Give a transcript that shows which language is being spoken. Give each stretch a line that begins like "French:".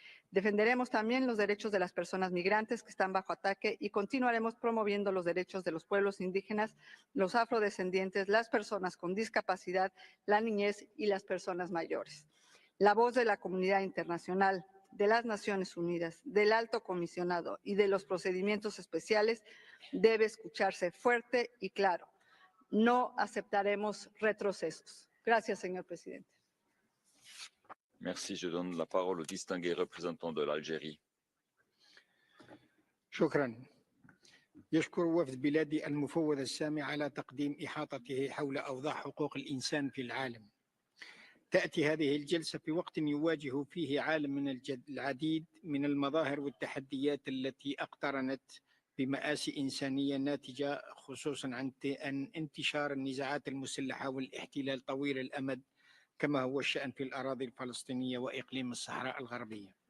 Spanish: Defenderemos también los derechos de las personas migrantes que están bajo ataque y continuaremos promoviendo los derechos de los pueblos indígenas, los afrodescendientes, las personas con discapacidad, la niñez y las personas mayores. La voz de la comunidad internacional, de las Naciones Unidas, del Alto Comisionado y de los procedimientos especiales debe escucharse fuerte y claro. No aceptaremos retrocesos. Gracias, señor presidente.
French: Merci. Je donne la parole au distingué représentant de l'Algérie.
Arabic: شكرا. يشكر وفد بلادي المفوض السامي على تقديم إحاطته حول أوضاع حقوق الإنسان في العالم. تأتي هذه الجلسة في وقت يواجه فيه عالم من العديد من المظاهر والتحديات التي اقترنت بمآسي إنسانية ناتجة خصوصا عن انتشار النزاعات المسلحة والاحتلال طويل الأمد كما هو الشأن في الأراضي الفلسطينية وإقليم الصحراء الغربية.